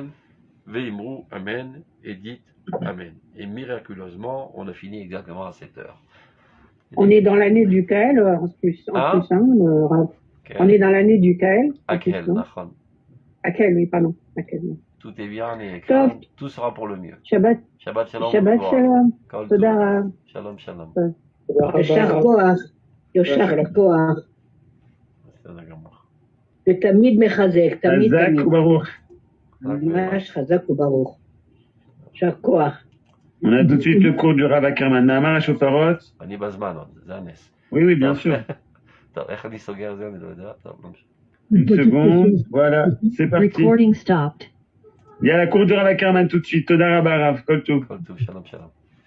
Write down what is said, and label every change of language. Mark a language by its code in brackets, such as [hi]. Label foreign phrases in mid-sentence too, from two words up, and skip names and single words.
[he] ואמרו, אמן, [fr] et dites Amen. Et miraculeusement, on a fini exactement à 7 heures. On est dans l'année du Kael, en plus, Rav. On est dans l'année du Kael. [he] אקל, נכון. [fr] Akel, oui, pardon. Akel, oui. Tout est bien et clair, tout sera pour le mieux. Shabbat. [he] שבת שלום. שבת שלום. תודה. שלום שלום. ישר כוח, ישר כוח. בסדר גמור. ותמיד מחזק, תמיד חזק תמיד. וברוך. ממש חזק וברוך. ישר כוח. [fr] On a tout de suite le cours du Rav Ackerman. [he] נאמר השופרות. אני בזמן עוד, זה הנס. [fr] Oui, bien sûr. [he] טוב, איך אני סוגר זה? אני לא יודע. טוב, לא משנה. [fr] Une seconde. Voilà, c'est parti. [en] Recording stopped. [fr] Il y a la cour du Rav Ackerman tout de suite. [he] תודה רבה רב. כל טוב. כל טוב, שלום שלום.